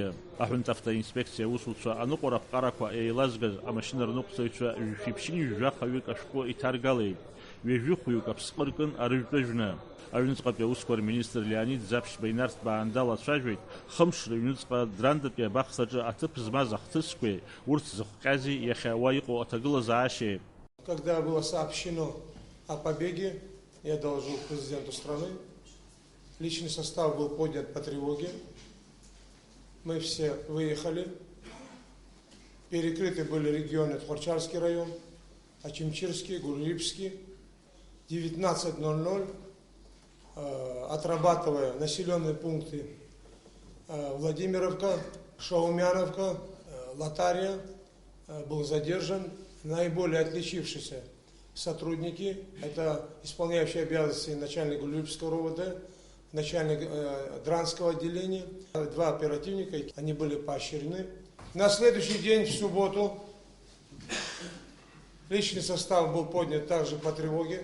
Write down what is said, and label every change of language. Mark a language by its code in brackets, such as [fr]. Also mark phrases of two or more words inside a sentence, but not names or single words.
[ab] Аҳәынҭ инспекциа аусуцәа аныҟәара ԥҟарақәа еилазгаз амашьынарныҟәцаҩцәа ҩ-7-жәахаҩык ашәҟәы иҭаргалеит. Ҩажәихәҩык аԥсҟы ркын арыжәтәыжәны. Аҩнуҵҟатәи аусқәа рминистр Леонид Запшьба инарҭбаанда лацәажәеит, хымш рыҩнуҵҟа Драндатәи абахҭаҿы аҭыԥ змаз ахҭысқәеи, урҭ зыхҟьази иахьа уа иҟоу аҭагылазаашьеи. [ru] Когда было сообщено о побеге, я доложил президенту страны, личный состав был поднят по тревоге, мы все выехали, перекрыты были регионы Тхорчарский район, Ачимчирский, Гулрипский, 19:00, отрабатывая населенные пункты Владимировка, Шаумяновка, Латария, был задержан наиболее отличившиеся сотрудники. Это исполняющий обязанности начальник Гулрипского РОВД, начальник Дранского отделения, 2 оперативника, они были поощрены. На следующий день, в субботу, личный состав был поднят также по тревоге.